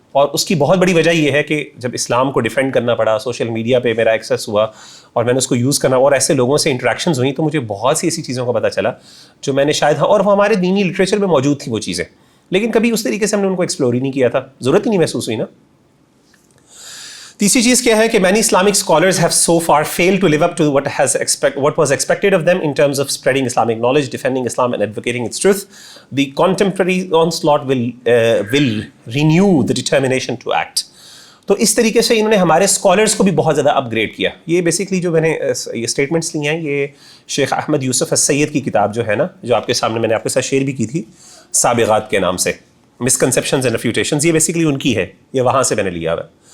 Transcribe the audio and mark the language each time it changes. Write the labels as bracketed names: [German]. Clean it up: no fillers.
[Urdu] اور اس کی بہت بڑی وجہ یہ ہے کہ جب اسلام کو ڈیفینڈ کرنا پڑا، سوشل میڈیا پہ میرا ایکسیس ہوا اور میں نے اس کو یوز کرنا، اور ایسے لوگوں سے انٹریکشنز ہوئیں، تو مجھے بہت سی ایسی چیزوں کا پتہ چلا جو میں نے شاید، اور وہ ہمارے دینی لٹریچر میں موجود تھیں وہ چیزیں، لیکن کبھی اس طریقے سے ہم نے ان کو ایکسپلور ہی نہیں کیا تھا، ضرورت ہی نہیں محسوس ہوئی نا. تیسری چیز کیا ہے کہ [English] many Islamic scholars have so far failed to live up to what was expected of them in terms of spreading Islamic knowledge, defending Islam and advocating its truth. The contemporary onslaught will renew the determination to act. [Urdu] تو اس طریقے سے انہوں نے ہمارے scholars کو بھی بہت زیادہ اپ گریڈ کیا. یہ بیسکلی جو میں نے یہ اسٹیٹمنٹس لی ہیں، یہ شیخ احمد یوسف السید کی کتاب جو ہے نا، جو آپ کے سامنے میں نے آپ کے ساتھ شیئر بھی کی تھی، سابغات کے نام سے، [English] misconceptions and refutations, [Urdu] یہ بیسکلی ان کی ہے، یہ وہاں سے میں نے لیا ہوا ہے.